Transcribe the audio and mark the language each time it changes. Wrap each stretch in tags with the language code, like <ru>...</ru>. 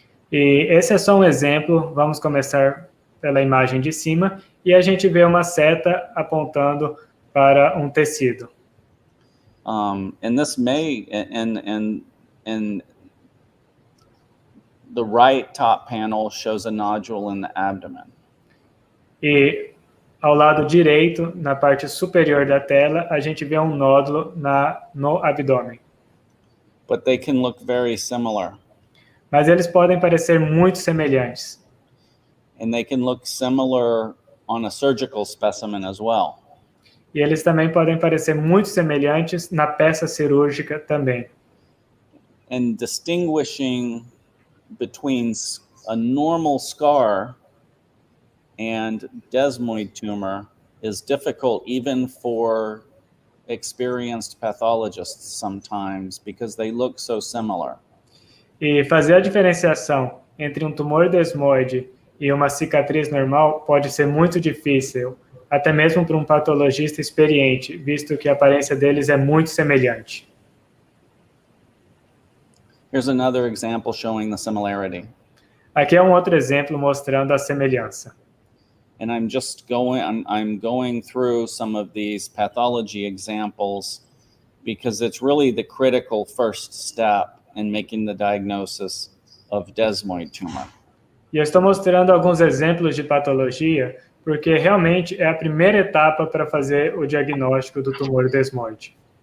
<pt>E esse é só um exemplo, vamos começar pela imagem de cima, e a gente vê uma seta apontando para um tecido.</pt> <en>And this may, and the right top panel shows a nodule in the abdomen.</en> <pt>E ao lado direito, na parte superior da tela, a gente vê um nódulo no abdômen.</pt> <en>But they can look very similar.</en> <pt>Mas eles podem parecer muito semelhantes.</pt> <en>And they can look similar on a surgical specimen as well.</en> <pt>E eles também podem parecer muito semelhantes na peça cirúrgica também.</pt> <en>And distinguishing between a normal scar and desmoid tumor is difficult even for experienced pathologists sometimes because they look so similar.</en> <pt>E fazer a diferenciação entre um tumor desmoide e uma cicatriz normal pode ser muito difícil, até mesmo para um patologista experiente, visto que a aparência deles é muito semelhante.</pt> <en>Here's another example showing the similarity.</en> <pt>Aqui é um outro exemplo mostrando a semelhança.</pt> <en>And I'm going through some of these pathology examples because it's really the critical first step in making the diagnosis of desmoid tumor.</en> <pt>E eu estou mostrando alguns exemplos de patologia, porque realmente é a primeira etapa para fazer o diagnóstico do tumor desmoide.</pt>